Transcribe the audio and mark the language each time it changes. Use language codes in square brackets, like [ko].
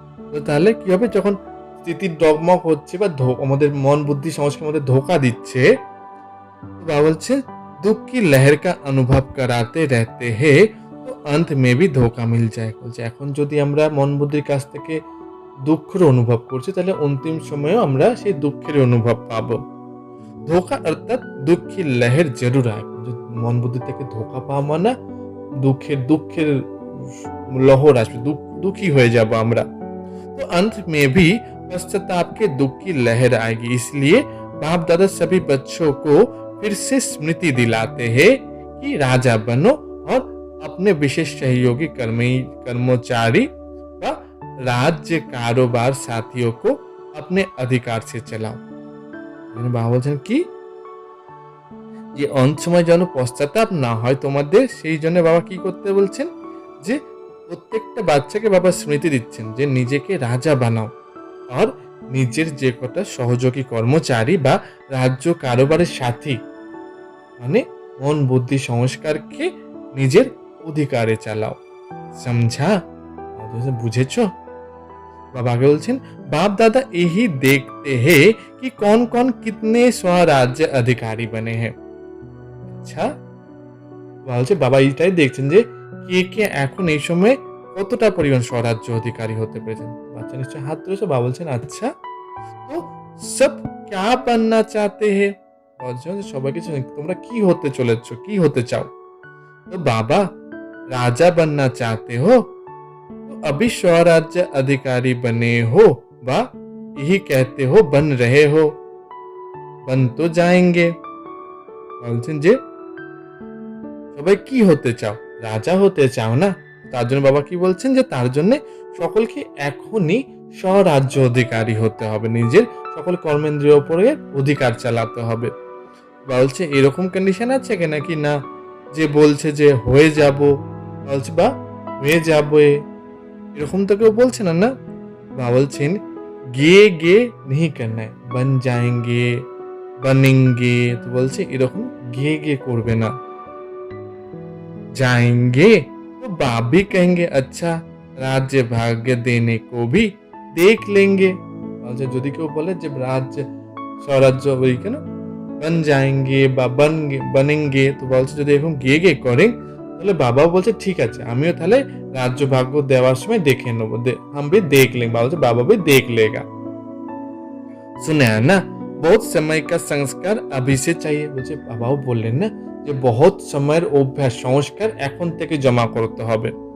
[bn] তো তাহলে কি হবে, যখন স্থিতির ডগমগ হচ্ছে বা আমাদের মন বুদ্ধি সংস্কার মধ্যে ধোকা দিচ্ছে, বাবা বলছে [hi] दुख की लहर का अनुभव कराते रहते हैं तो अंत में भी धोखा मिल जाए। [bn] বলছে এখন যদি আমরা মন বুদ্ধির কাছ থেকে দুঃখের অনুভব করছি, তাহলে অন্তিম সময়েও আমরা সেই দুঃখের অনুভব পাবো। ধোকা অর্থাৎ দুঃখ [hi] की लहर जरूर आए। [bn] মন বুদ্ধি থেকে ধোকা পাওয়া মানে দুঃখের লহর আসবে, দুঃখী হয়ে যাব আমরা। [hi] तो अंत में भी पश्चाताप के दुख की लहर आएगी। इसलिए बाप दादा सभी बच्चों को फिर से स्मृति दिलाते हैं कि राजा बनो और अपने विशेष सहयोगी कर्मचारी व राज्य कारोबार साथियों को अपने अधिकार से चलाओ। [bn] বাবা বলছেন কি, যে অন্ত সময় যেন পশ্চাতাপ না হয় তোমাদের, সেই জন্য বাবা কি করতে বলছেন, যে প্রত্যেকটা বাচ্চাকে বাবা স্মৃতি দিচ্ছেন যে নিজেকে রাজা বানাও, আর নিজের যে কটা সহযোগী কর্মচারী বা রাজ্য কারোবারের সাথী, মানে মন বুদ্ধি সংস্কারকে নিজের অধিকারে চালাও। [hi] সমঝা? [bn] বুঝেছ? বাবা আগে বলছেন [hi] बाप दादा यही देखते हैं कि कौन कौन कितने स्वराज्य अधिकारी बने हैं। [bn] আচ্ছা, বলছে বাবা এইটাই দেখছেন যে কে কে এখন এই সময় কতটা পরিমাণ স্বরাজ্য অধিকারী হতে পেরেছেন। বাচ্চা নিশ্চয় হাত তুলেছে। বাবা বলছেন আচ্ছা, তো সব [hi] क्या बनना चाहते हैं? [bn] বলছেন সবাই কিছু, তোমরা কি হতে চলেছ, কি হতে চাও? তো বাবা [hi] राजा बनना चाहते हो तो अभी स्वराज्य अधिकारी बने हो व यही कहते हो बन रहे हो, बन तो जाएंगे। [bn] বলছেন যে সবাই কি হতে চাও, রাজা হতে চাও না? তার জন্য বাবা কি বলছেন, যে তার জন্য সকলকে এখনই স্বরাজ্য অধিকারী হতে হবে, নিজের সকল কর্মেন্দ্রিয় উপরে অধিকার চালাতে হবে। বলছে এরকম কন্ডিশন আছে কি নাকি না, যে বলছে যে হয়ে যাব, বলছে বা হয়ে যাবে, এরকম তো কেউ বলছে না, না? বা বলছেন গে গে [hi] नहीं करना है, बन जाएंगे बनेंगे, [bn] তো বলছে এরকম গে গে করবে না। [hi] जाएंगे तो बाप भी कहेंगे अच्छा राज्य भाग्य देने को भी देख लेंगे। [bn] বলছে যদি কেউ বলে যে রাজ্য স্বরাজ্য ওই কেন [hi] बन जाएंगे [bn] বা [hi] बनेंगे, [bn] তো বলছে যদি এরকম গে গে করেন, তাহলে বাবাও বলছে ঠিক আছে, আমিও তাহলে রাজ্য ভাগ্য দেওয়ার সময় দেখে নেবো, [hi] हम भी देख लेंगे। [bn] বলছে বাবা [hi] भी देख लेगा। सुने ना, बहुत समय का संस्कार अभी से चाहिए। [bn] বলছে বাবাও বললেন না যে বহুত সময়ের অভ্যাস সংস্কার এখন থেকে জমা করতে হবে।